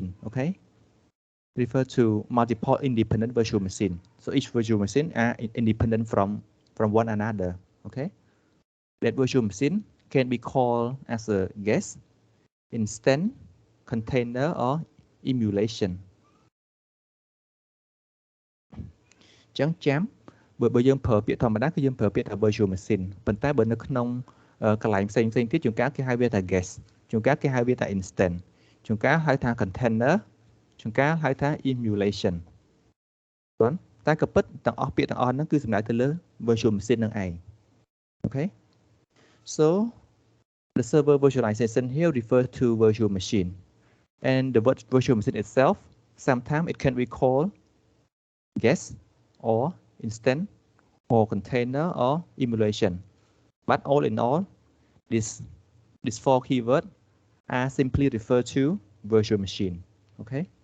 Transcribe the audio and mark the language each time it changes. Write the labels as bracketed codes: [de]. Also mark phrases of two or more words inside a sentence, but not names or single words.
[en] Okay, refer to multiple independent virtual machine. So each virtual machine are independent from one another. Okay, that virtual machine can be called as a guest, instance, container, or emulation. [km] ចឹងចាំបើយើងប្រើពាក្យធម្មតាគឺយើងប្រើពាក្យថា [en] virtual machine [km] ប៉ុន្តែបើនៅក្នុងកន្លែងផ្សេងទៀតជួនកាលគេ ហៅវាថា guest ជួនកាលគេហៅវាថា instance ជួនកាលហៅថា container ជួនកាលហៅថា emulation ប៉ុន្តែក៏ពិតទាំងអស់ពាក្យទាំងអស់ហ្នឹងគឺសំដៅទៅលើ virtual machine ហ្នឹងឯង [en] Okay, so the server virtualization here refers to virtual machine, and the virtual machine itself sometimes it can be called guest or instance or container or emulation, but all in all these four keywords are simply referred to virtual machine. Okay,